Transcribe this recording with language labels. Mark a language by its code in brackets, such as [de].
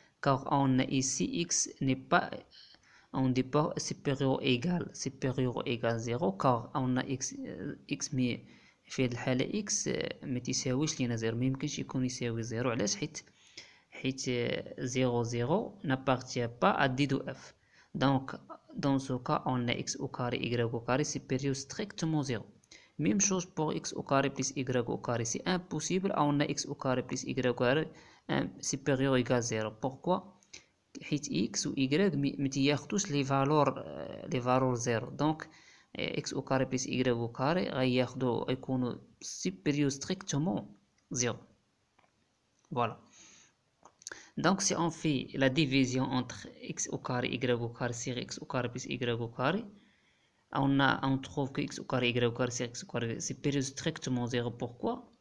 [fr] Car on a ici x n'est pas on dit pas supérieur ou égal 0 car on a x [ar] مي في هذه الحالة x ما تساويش لينا 0 ما يمكنش يكون يساوي 0 علاش حيت [fr] 0 0 n'appartient pas à d de f. Donc dans ce cas on a x au carré y au carré supérieur strictement 0. Même chose pour x au carré plus y au carré, c'est impossible on a x au carré plus y au carré supérieur ou égal 0. Pourquoi? [ar] حيت x و y متياخدوش لي فالور 0. [fr] دونك x au carré plus y au carré [ar] غيكونوا [fr] supérieur strictement 0. Voilà. Donc si on fait la division entre x au carré y au carré sur x au carré plus y au carré, on trouve que x au carré y au carré sur x au carré supérieur strictement 0. Pourquoi?